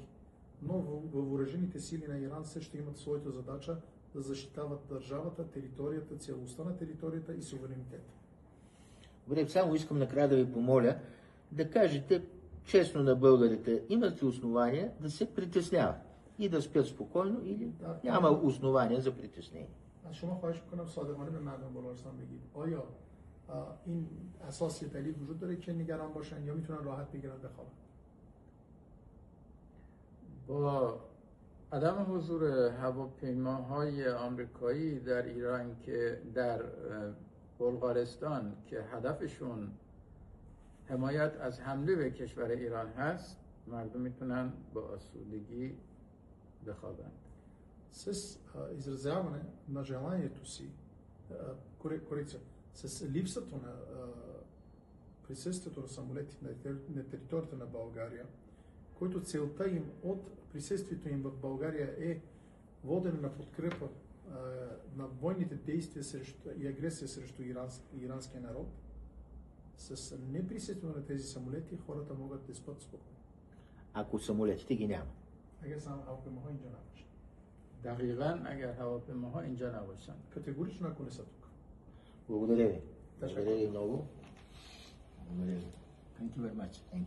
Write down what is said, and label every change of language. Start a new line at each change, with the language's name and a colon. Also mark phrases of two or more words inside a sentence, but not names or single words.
Bulgarian: Но въоръжените сили на Иран също имат своята задача да защитават държавата, територията, целостта на територията и суверенитета. Добре, само искам накрая да ви помоля да кажете честно на българите, имат ли основания да се притесняват и да спят спокойно или няма основания за притеснение?
Persian: از شما خواهش میکنم صادقانه به مردم بلغارستان بگید آیا این اساس یا دلیل وجود داره که نگران باشن یا میتونن راحت بگیرن بخوابن؟ با عدم حضور هواپیماهای آمریکایی در ایران که در بلغارستان که هدفشون حمایت از حمله به کشور ایران هست، مردم میتونن با آسودگی بخوابند.
Bulgarian: С изразяване на желанието си, корекция, с липсата на присъствието на самолети на територията на България, който целта им от присъствието им в България е водене на подкрепа на бойните действия и агресия срещу иранския народ, с неприсъствието на тези самолети хората могат да спят спокойно. Ако самолетите ги няма.
Persian: اگر هواپیماها اینجا نباشن. دقیقاً اگر هواپیماها اینجا نباشن.
Bulgarian: Категорично ако не са тук. Благодаря ви. Благодаря ви много. Благодаря ви.
English: Thank you very much.